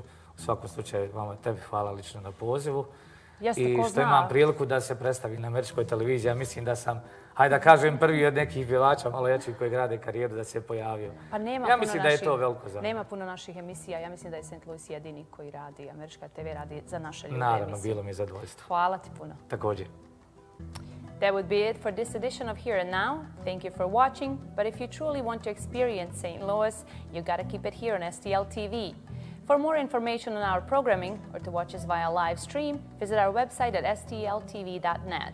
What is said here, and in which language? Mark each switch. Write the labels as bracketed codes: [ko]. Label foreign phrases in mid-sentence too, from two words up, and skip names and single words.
[bs] U svakom slučaju, vama tebi hvala lično na pozivu. I što imam priliku da se predstavi na američkoj televiziji. Ja mislim da sam, hajde da kažem, prvi od nekih pjevača malo jačih koji grade karijeru da se pojavio. Ja mislim da je to veliko za mene. Nema puno naših emisija. Ja mislim da je St. Louis jedini koji radi, američka TV radi za naše ljude emisije. Naravno, bilo mi je zadovoljstvo. Hvala ti puno. Također. [en] That would be it for this edition of Here and Now. Thank you for watching. But if you truly want to experience St. Louis, you gotta keep it here on STL TV. For more information on our programming or to watch us via live stream, visit our website at stltv.net.